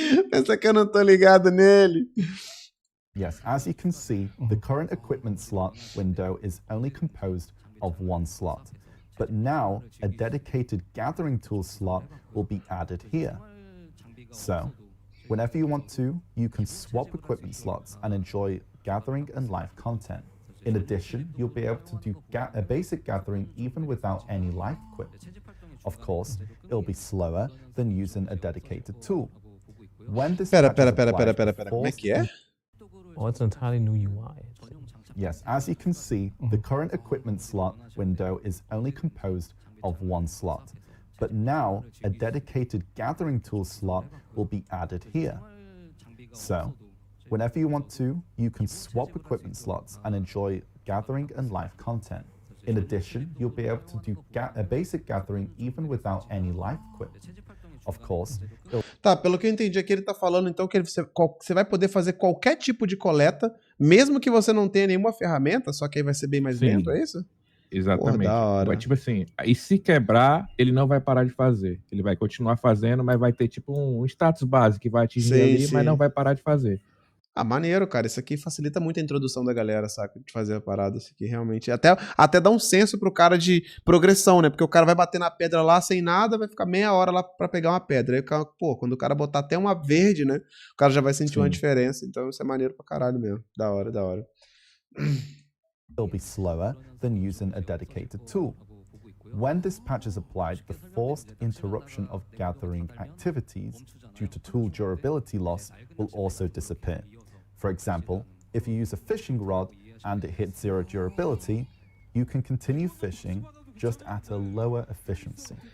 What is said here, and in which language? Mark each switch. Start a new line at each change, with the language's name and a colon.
Portuguese: Pensa que eu não tô ligado nele.
English: Yes, as you can see, the current equipment slot window is only composed of one slot. But now, a dedicated gathering tool slot will be added here. So, whenever you want to, you can swap equipment slots and enjoy gathering and life content. In addition, you'll be able to do a basic gathering even without any life equipment. Of course, it'll be slower than using a dedicated tool. When this
Portuguese: Pera, como é que é?
English: Oh, it's an entirely new UI. Yes, as you can see, the current equipment slot window is only composed of one slot. But now, a dedicated gathering tool slot will be added here. So, whenever you want to, you can swap equipment slots and enjoy gathering and life content. In addition, you'll be able to do a basic gathering even without any life equipment. Of course,
Portuguese: Tá, pelo que eu entendi aqui, ele tá falando então que você vai poder fazer qualquer tipo de coleta, mesmo que você não tenha nenhuma ferramenta, só que aí vai ser bem mais lento, é isso? Exatamente. Porra, da hora. Vai, tipo assim, e se quebrar, ele não vai parar de fazer. Ele vai continuar fazendo, mas vai ter tipo um status base que vai atingir ali, mas não vai parar de fazer. Ah, maneiro, cara. Isso aqui facilita muito a introdução da galera, saca? De fazer a parada. Isso aqui realmente. Até dá um senso pro cara de progressão, né? Porque o cara vai bater na pedra lá sem nada, vai ficar meia hora lá pra pegar uma pedra. Aí, pô, quando o cara botar até uma verde, né? O cara já vai sentir uma diferença. Então isso é maneiro pra caralho mesmo. Da hora, da hora.
English: It'll be slower than using a dedicated tool. When this patch is applied, the forced interruption of gathering activities due to tool durability loss will also disappear. For example, if you use a fishing rod and it hits 0 durability, you can continue fishing just at a lower efficiency.